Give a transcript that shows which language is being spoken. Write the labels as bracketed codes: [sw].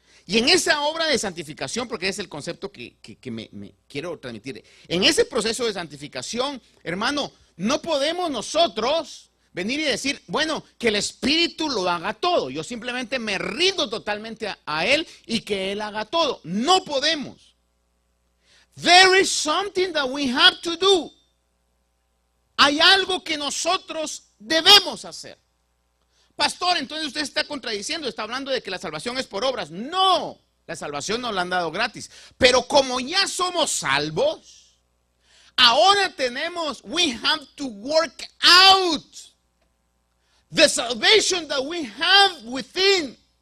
[es] Y en esa obra de santificación, porque es el concepto que me quiero transmitir, en ese proceso de santificación, hermano, no podemos nosotros venir y decir, bueno, que el Espíritu lo haga todo. Yo simplemente me rindo totalmente a Él y que Él haga todo. No podemos. [en] There is something that we have to do. [es] Hay algo que nosotros debemos hacer. Pastor, entonces usted está contradiciendo, está hablando de que la salvación es por obras. No, la salvación nos la han dado gratis. Pero como ya somos salvos, ahora [en] we have to work out the salvation that we have within.